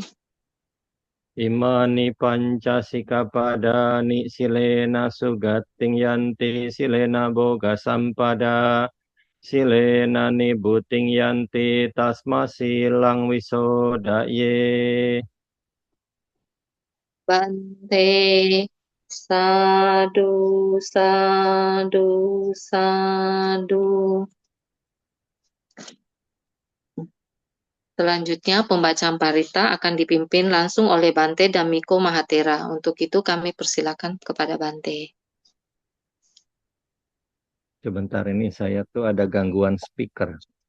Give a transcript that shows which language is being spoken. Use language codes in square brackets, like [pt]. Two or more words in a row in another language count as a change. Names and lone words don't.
[pi] Imani pancasikapadani silena sugatting yanti silena boga sampada silena nibuting yanti tasma silang wisodaye. Bante sadu sadu sadu. [id] Selanjutnya pembacaan parita akan dipimpin langsung oleh Bante Dhammiko Mahathera. Untuk itu kami persilakan kepada Bante. Sebentar ini saya tuh ada gangguan speaker.